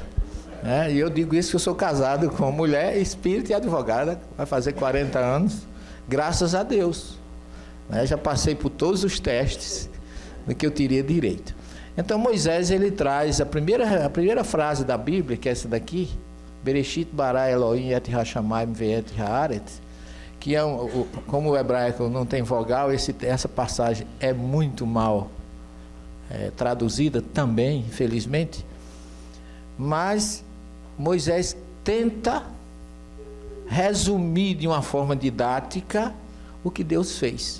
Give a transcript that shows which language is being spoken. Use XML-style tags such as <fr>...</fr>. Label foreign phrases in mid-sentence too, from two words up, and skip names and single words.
<pt>E eu digo isso que eu sou casado com mulher, espírita e advogada, vai fazer 40 anos, graças a Deus. Já passei por todos os testes, que eu teria direito. Então Moisés, ele traz a primeira frase da Bíblia, que é essa daqui,</pt> <he>בראשית ברא אלהים את השמים ואת הארץ,</he> <pt>que é como o hebraico não tem vogal, essa passagem é muito mal traduzida também, infelizmente, mas Moisés tenta resumir de uma forma didática o que Deus fez.</pt>